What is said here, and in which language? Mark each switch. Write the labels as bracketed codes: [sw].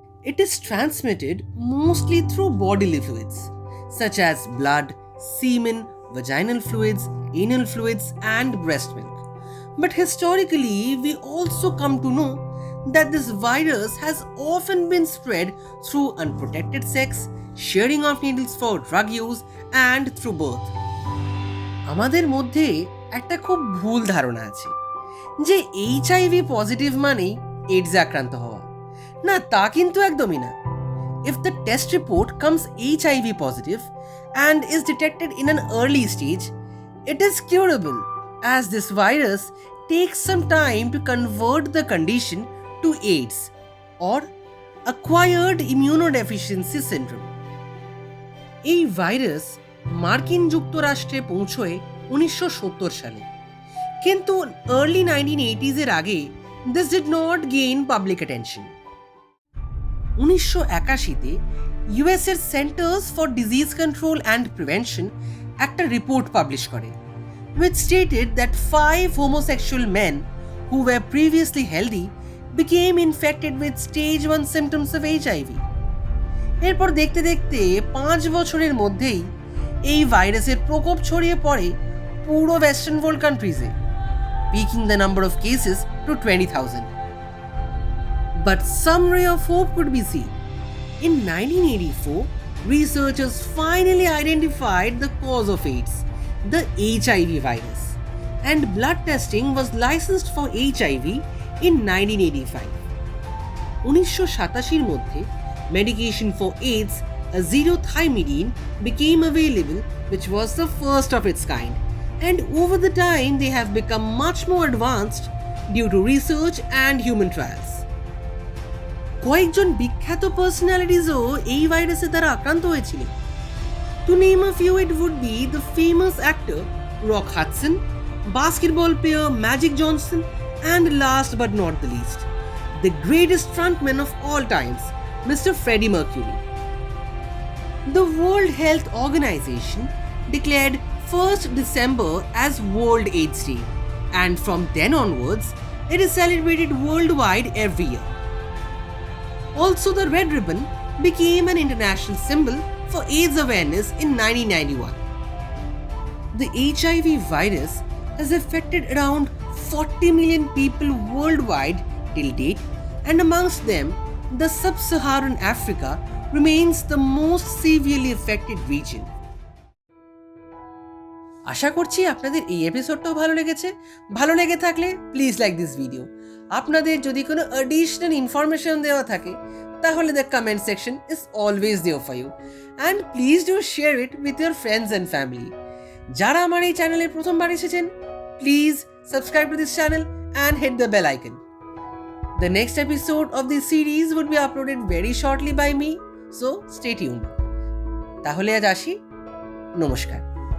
[en] It is transmitted mostly through bodily fluids such as blood, semen, vaginal fluids, anal fluids and breast milk. But historically, we also come to know that this virus has often been spread through unprotected sex, sharing of needles for drug use and through birth. [bn] আমাদের মধ্যে একটা খুব ভুল ধারণা আছে যে HIV positive মানেই AIDS আক্রান্ত হওয়া। না, তা কিন্তু একদমই না। [en] If the test report comes HIV positive and is detected in an early stage, it is curable, as this virus takes some time to convert the condition to AIDS or acquired immunodeficiency syndrome. [bn] এই virus মার্কিন যুক্তরাষ্ট্রে পৌঁছয় 1970 সালে, কিন্তু early 1980s এর আগে [en] this did not gain public attention. [bn] 1981-তে US এর saunters for disease control and prevention একটা রিপোর্ট পাবলিশ করে [en] which stated that 5 homosexual men who were previously healthy became infected with stage 1 symptoms of HIV. [bn] এরপর দেখতে দেখতে 5 বছরের মধ্যেই এই ভাইরাসের প্রকোপ ছড়িয়ে পড়ে পুরো western world কান্ট্রিজে, [en] Peaking the number of cases to 20,000. But some ray of hope could be seen. In 1984, researchers finally identified the cause of AIDS, the HIV virus, and blood testing was licensed for HIV in 1985. [bn] 1987 মধ্যে [en] medication for AIDS, azithromycin, became available, which was the first of its kind, and over the time they have become much more advanced due to research and human trials. [bn] কয়েকজন বিখ্যাত পার্সোনালিটিসও এই ভাইরাসের দ্বারা আক্রান্ত হয়েছিল। [en] To name a few, it would be the famous actor Rock Hudson, basketball player Magic Johnson, and last but not the least, the greatest frontman of all times, Mr. Freddie Mercury. The World Health Organization declared 1st December as World AIDS Day, and from then onwards, it is celebrated worldwide every year. Also, the red ribbon became an international symbol for AIDS awareness in 1991. The HIV virus has affected around 40 million people worldwide till date, and amongst them, the sub-Saharan Africa remains the most severely affected region. [bn] আশা করছি আপনাদের এই এপিসোডটাও ভালো লেগেছে। ভালো লেগে থাকলে [en] Please like this video. [bn] আপনাদের যদি কোনো অ্যাডিশনাল ইনফরমেশন দেওয়া থাকে তাহলে [en] The comment section is always there for you, and please do share it with your friends and family. [bn] যারা আমার এই চ্যানেলে প্রথমবার এসেছেন, [en] Please subscribe to this channel and hit the bell icon. The next episode of this series would be uploaded very shortly by me, so stay tuned. [bn] তাহলে আজ আসি, নমস্কার।